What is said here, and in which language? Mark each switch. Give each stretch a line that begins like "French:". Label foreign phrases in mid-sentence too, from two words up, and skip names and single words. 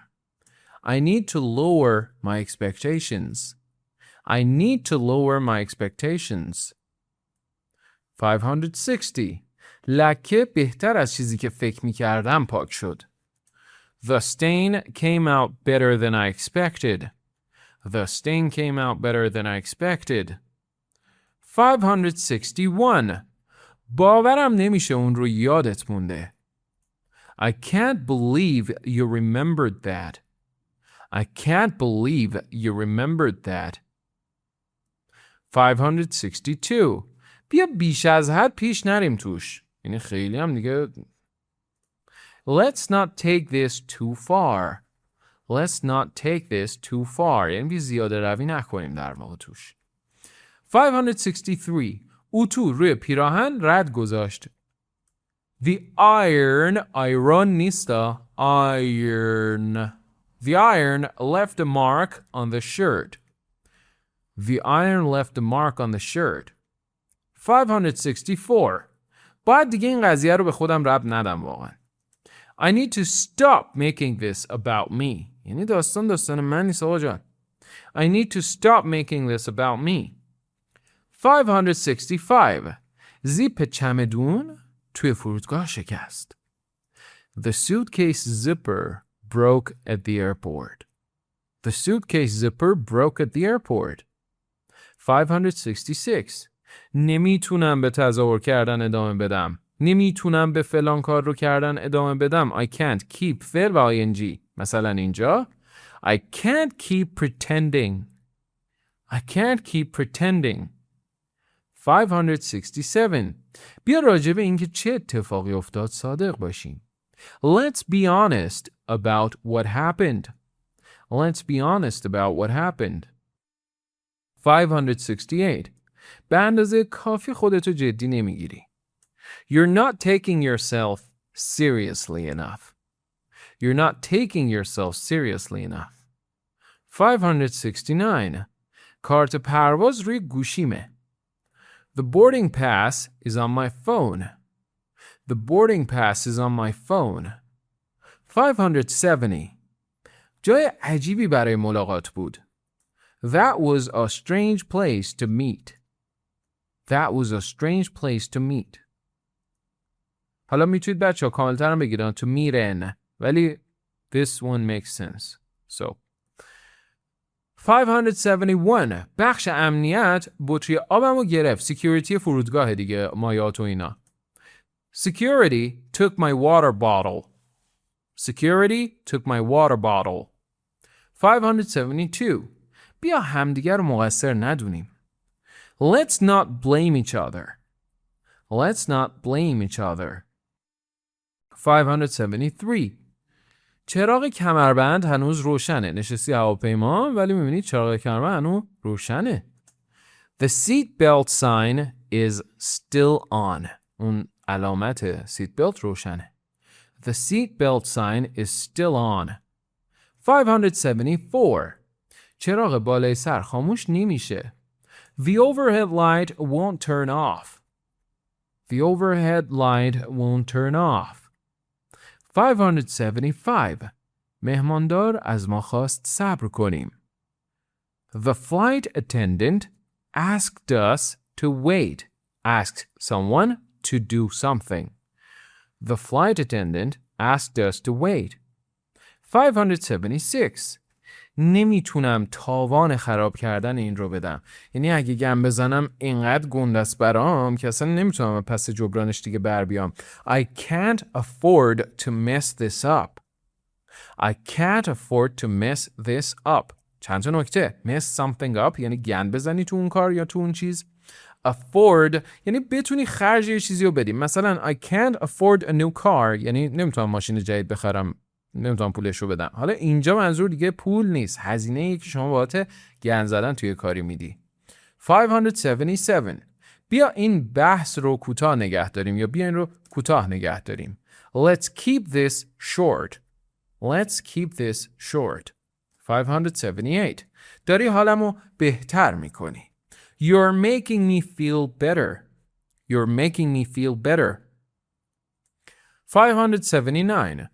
English: I need to lower my expectations. I need to lower my expectations. 560.
Persian: لکه بهتر از چیزی که فکر می‌کردم پاک شد.
English: The stain came out better than I expected. The stain came out better than I expected. 561.
Persian: باورم نمیشه اون رو یادت مونده.
English: I can't believe you remembered that. I can't believe you remembered that. 562.
Persian: بیا بیش از حد پیش نریم توش. یعنی خیلی هم دیگه.
English: Let's not take this too far. Let's not take this too far.
Persian: یعنی بیا زیاده روی نکنیم در واقع توش. 563. اتو روی پیراهن رد گذاشت.
English: The iron نیستا. Iron. The iron left a mark on the shirt. The iron left a mark on the shirt. 564.
Persian: باید دیگه این قضیه رو به خودم ربط ندم واقعا.
English: I need to stop making this about me.
Persian: یعنی داستان من نیست آقا جان.
English: I need to stop making this about me. 565.
Persian: زیپ چمدون توی فرودگاه شکست.
English: The suitcase zipper broke at the airport. The suitcase zipper broke at the airport. 566.
Persian: نمیتونم به تظاهر کردن ادامه بدم. نمیتونم به فلان کار رو کردن ادامه بدم.
English: I can't keep
Persian: فعل و
English: ing.
Persian: مثلا اینجا
English: I can't keep pretending. I can't keep pretending. 567.
Persian: بیا راجع به اینکه چه اتفاقی افتاد صادق باشیم.
English: Let's be honest about what happened. Let's be honest about what happened. 568.
Persian: به اندازه کافی خودتو جدی نمیگیری.
English: You're not taking yourself seriously enough. You're not taking yourself seriously enough. 569.
Persian: کارت پرواز روی گوشیمه.
English: The boarding pass is on my phone. The boarding pass is on my phone. 570.
Persian: جای عجیبی برای ملاقات بود.
English: That was a strange place to meet. That was a strange place to meet.
Persian: حالا میتونید بچه‌ها کاملتر هم بگیرن
English: to meet in. ولی this one makes sense. So 571.
Persian: بخش امنیت بطری آبمو گرفت. سکیوریتی فرودگاه دیگه مایات و اینا.
English: Security took my water bottle. Security took my water bottle. 572.
Persian: بیا همدیگر رو مقصر ندونیم.
English: Let's not blame each other. Let's not blame each other. 573.
Persian: چراغ کمربند هنوز روشنه. نشستی هواپیما ولی میبینید چراغ کمربند هنوز روشنه.
English: The seat belt sign is still on.
Persian: اون علامت
English: seat belt
Persian: روشنه.
English: The seat belt sign is still on. 574.
Persian: چراغ بالای سر خاموش نمیشه.
English: The overhead light won't turn off. The overhead light won't turn off. 575.
Persian: مهماندار از ما خواست صبر کنیم.
English: The flight attendant asked us to wait. Asked someone to do something. The flight attendant asked us to wait. 576.
Persian: نمیتونم تاوان خراب کردن این رو بدم. یعنی اگه گم بزنم اینقدر گندست برام که اصلا نمیتونم پس جبرانش دیگه بر بیام.
English: I can't afford to mess this up. I can't afford to mess this up.
Persian: چند تا نکته.
English: Mess something up
Persian: یعنی گند بزنی تو اون کار یا تو اون چیز. Afford یعنی بتونی خرج یه چیزی رو بدی. مثلا
English: I can't afford a new car
Persian: یعنی نمیتونم ماشین جدید بخرم. نمیتونم پولش رو بدم. حالا اینجا منظور دیگه پول نیست. هزینه‌ای که شما بابت گند زدن توی کاری میدی. 577. بیا این بحث رو کوتاه نگه داریم یا بیا این رو کوتاه نگه داریم.
English: Let's keep this short. Let's keep this short. 578.
Persian: داری حالمو بهتر میکنی.
English: You're making me feel better. You're making me feel better. 579.